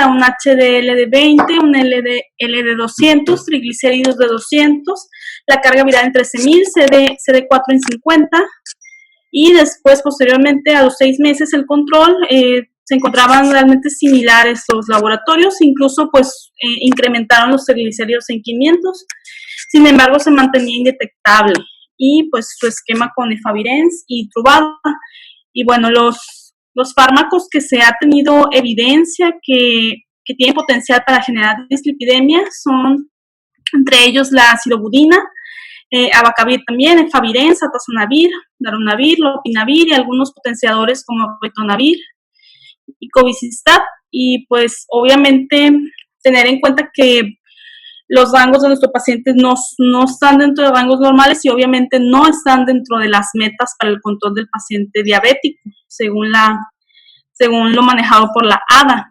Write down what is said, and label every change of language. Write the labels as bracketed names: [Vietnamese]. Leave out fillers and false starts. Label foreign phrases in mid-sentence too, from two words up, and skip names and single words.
[Spanish] un HDL de 20, un LDL de 200, triglicéridos de 200, la carga viral en 13.000, CD4 en 50, y después posteriormente a los 6 meses el control se encontraban realmente similares los laboratorios, incluso pues incrementaron los triglicéridos en 500, sin embargo se mantenía indetectable, y pues su esquema con efavirenz y Truvada. Y bueno, los fármacos que se ha tenido evidencia que tienen potencial para generar dislipidemia son entre ellos la acidobudina, abacavir también, efavirenz, atazanavir, darunavir, lopinavir y algunos potenciadores como ritonavir y cobicistat. Y pues obviamente tener en cuenta que los rangos de nuestro paciente no están dentro de rangos normales y obviamente no están dentro de las metas para el control del paciente diabético, según lo manejado por la ADA.